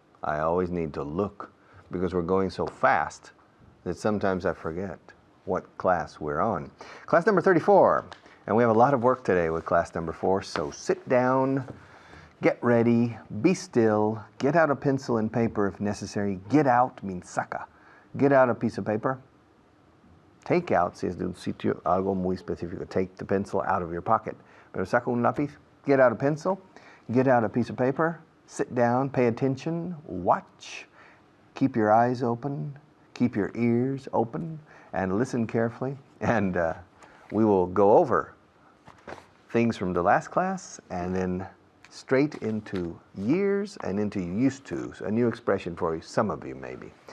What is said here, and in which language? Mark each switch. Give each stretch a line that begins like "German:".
English: I always need to look because we're going so fast that sometimes I forget what class we're on. Class number 34, and we have a lot of work today with class number 4, so sit down, get ready, be still, get out a pencil and paper if necessary. Get out means saca. Get out a piece of paper.
Spanish: Take out, si es de un sitio algo muy específico.
English: Take the pencil out of your pocket.
Spanish: Pero saca un lápiz.
English: Get out a pencil, get out a piece of paper, sit down, pay attention, watch, keep your eyes open, keep your ears open, and listen carefully. And we will go over things from the last class and then straight into years and into used to, a new expression for some of you maybe.